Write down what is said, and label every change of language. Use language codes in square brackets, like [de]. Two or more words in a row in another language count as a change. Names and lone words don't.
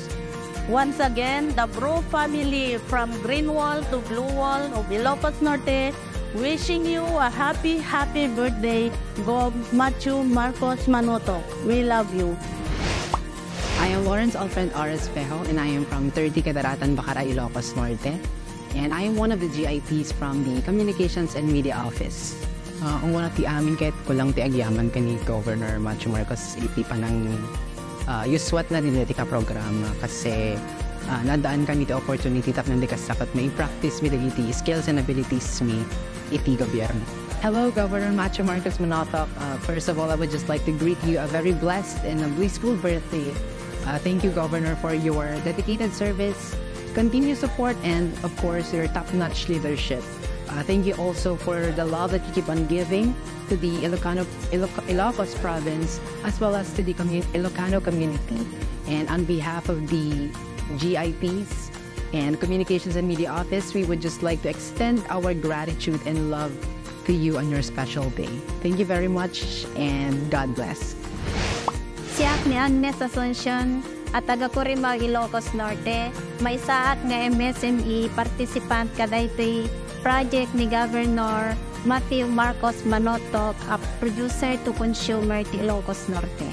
[en] Once again, the Bro family from Greenwall to Blue Wall of Ilocos Norte wishing you a happy birthday, Gov. Macho Marcos Manotoc. We love you. I am Lawrence Alfred R. Espejo and I am from 30 Cataratan, Bacara, Ilocos Norte. And I am one of the GIPs from the Communications and Media Office. [ilo] Ang una ti amin kahit kulang ti agyaman ka ni Governor Macho Marcos iti panang yuswat na din ka programa kasi nadaan ka niti opportunity tap nandi kasakat may practice mi dagiti [en] skills and abilities [ilo] mi iti gobyerno. [en] Hello, Governor Macho Marcos Manotoc. First of all, I would just like to greet you a very blessed and a blissful birthday. Thank you, Governor, for your dedicated service, continued support, and of course, your top-notch leadership. Thank you also for the love that you keep on giving to the Ilocos province as well as to the Ilocano community. And on behalf of the GIPs and Communications and Media Office, we would just like to extend our gratitude and love to you on your special day. Thank you very much and God bless. [ilo] Siak ni Agnes Asuncion at taga Corimao, Ilocos Norte, may saak nga [en] MSME participant [ilo] kada ito'y project ni Governor Matthew Marcos Manotoc, a [en] producer to consumer [ilo] ti Ilocos Norte.